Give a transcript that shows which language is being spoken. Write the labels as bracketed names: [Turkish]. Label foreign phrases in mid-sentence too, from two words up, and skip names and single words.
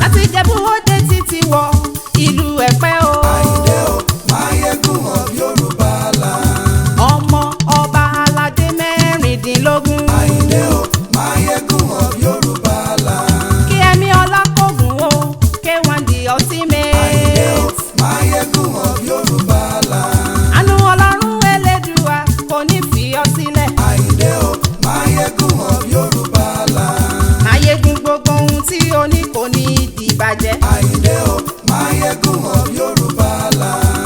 [Yoruba] Láti Ìjẹ̀bú Òde títí wọ ìlú Ẹ̀pẹ́ o. Àyìndé o, Máyégún [English] of Yorùbá land. [Yoruba] Ọmọ ọba aládé mẹ́rìndínlógún. Àyìndé o, Máyégún [English] of Yorùbá land. [Yoruba] Kí ẹ̀mí ọlá kó gùn o, [English] K one the ultimate. [Yoruba] Àyìndé o, Máyégún [English] of Yorùbá land. [Yoruba] Àánú Ọlọ́run Elédùà kò ní fi ọ́ sílẹ̀. Àyìndé o, Máyégún [English] of Yorùbá land. [Yoruba] Máyégún gbogbo ohun tí o ní kò ní di ìbàjẹ́. Àyìndé o, Máyégún [English] of Yorùbá land.